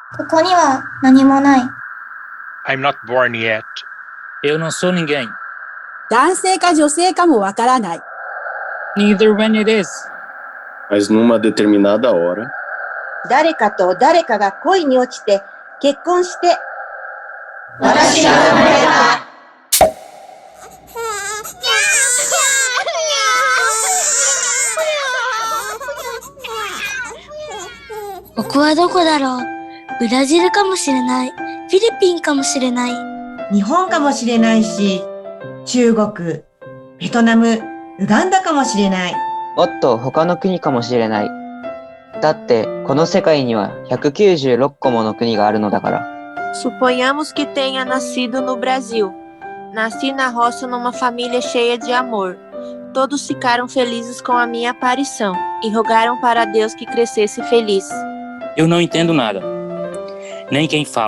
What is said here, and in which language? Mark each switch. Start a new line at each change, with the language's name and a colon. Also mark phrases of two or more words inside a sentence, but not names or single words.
Japanese: こには何もない。
English: I'm not born yet.
Portuguese: Eu não sou ninguém.
Japanese: 男性か女性かもわからない。
English: Neither when it is.
Portuguese: Mas numa determinada hora,
Japanese: 誰かと誰かが恋に落ちて結婚して、私が生まれた。ここはどこだろう。ブラジルかもしれない。フィリピンかもしれない。日本かもしれないし、中国、ベトナム、ウガンダかもしれない。もっと他の国かもしれない。だってこの世界には196個もの国があるのだから。
Portuguese: Suponhamos que tenha nascido no Brasil. Nasci na roça numa família cheia de amor. Todos ficaram felizes com a minha aparição e rogaram para Deus que crescesse feliz. Eu não entendo nada. Nem quem fala.